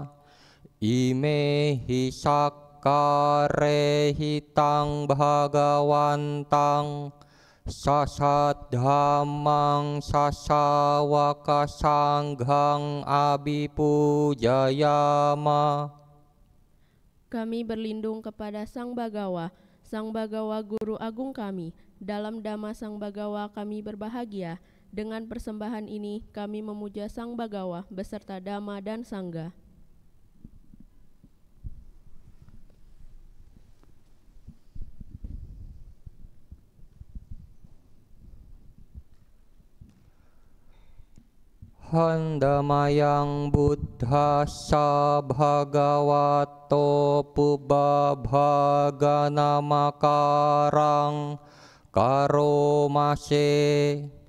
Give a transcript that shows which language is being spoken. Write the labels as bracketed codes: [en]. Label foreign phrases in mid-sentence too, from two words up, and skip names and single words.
[pi] Imehi sakkare hitang bhagawantang. Sasat dhammang sasawaka sanghang abhipujayama. [id] Kami berlindung kepada Sang Bagawa, Sang Bagawa Guru Agung kami. Dalam Dhamma Sang Bagawa kami berbahagia. Dengan persembahan ini kami memuja Sang Bagawa beserta Dhamma dan Sangga. [pi] Handamayang buddhassa bhagavato pubbabhaganamakarang karomase.